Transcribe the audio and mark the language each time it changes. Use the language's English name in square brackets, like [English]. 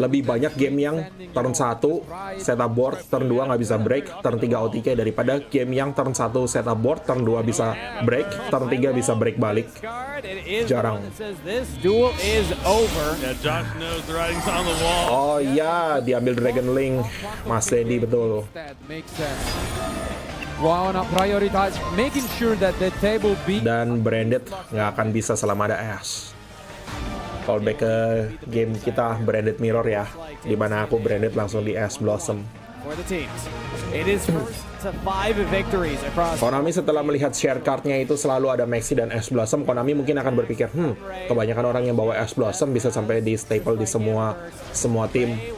[Indonesian] Lebih banyak game yang turn 1 setup board, turn 2 nggak bisa break, turn 3 OTK daripada game yang turn 1 setup board, turn 2 bisa break, turn 3 bisa break balik. Jarang. [English] Duel is over. Yeah, Josh knows the writing's on the wall. [Indonesian] Oh iya, diambil Dragon Link, Mas Dedi betul. [English] That makes sense. Wanna prioritize making sure that the table be. [Indonesian] Dan Branded nggak akan bisa selama ada Ash. Callback ke game kita Branded Mirror ya, dimana aku Branded langsung di Ash Blossom. [English] For the teams, it is first to 5 victories across. [Indonesian] Konami setelah melihat share card-nya itu selalu ada Maxi dan Ash Blossom, Konami mungkin akan berpikir, kebanyakan orang yang bawa Ash Blossom bisa sampai di staple di semua tim.